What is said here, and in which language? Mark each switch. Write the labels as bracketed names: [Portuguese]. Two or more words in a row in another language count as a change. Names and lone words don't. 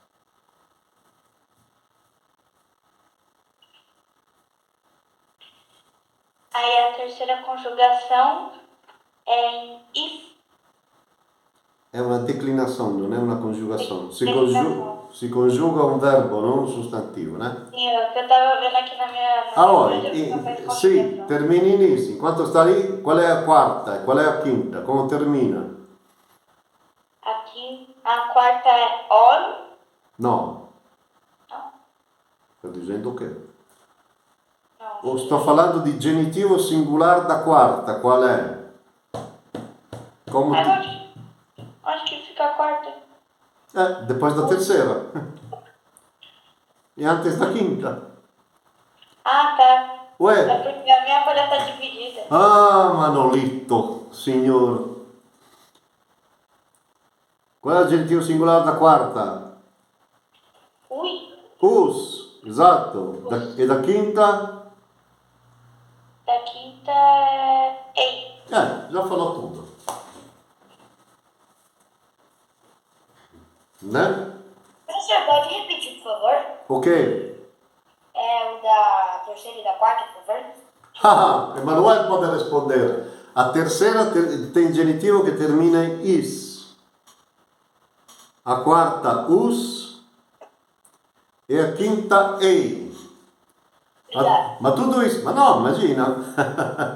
[Portuguese] Aí a terceira conjugação é em is. É uma declinação, não é uma conjugação. Se Declinação. [Italian] si conjuga un verbo, non un sostantivo, [Portuguese] né? Sim, é o que eu tava vendo aqui na minha. [Italian] Allora, [Portuguese] minha [Italian] sì, termina in is. Enquanto sta lì, qual è la quarta e qual è la quinta? Come termina? [Portuguese] Aqui, a quarta é on. [Italian] No. No? Sto dicendo che? [Portuguese] Não. [Italian] O sto parlando di genitivo singolare [Portuguese] da quarta, [Italian] qual è? Come [Portuguese] Mas onde que fica a quarta? depois da terceira. E antes da quinta. Ah, tá. É Ué? porque a minha folha tá dividida. Ah, Manolito, [Italian] signor. Qual è il genitivo singolare [Portuguese] da quarta? Ui. [Italian] Us, esatto. E [Portuguese] da quinta? Da quinta é ei. Já falou tudo. Né? Professor, pode repetir, por favor? O quê? É o da terceira e da quarta, por favor? [Italian] Ah, Emanuele pode rispondere. [Portuguese] A terceira tem genitivo [Italian] che termina in is. [Portuguese] A quarta us e a quinta ei. [Italian] Ma tutto isso, ma no, immagina.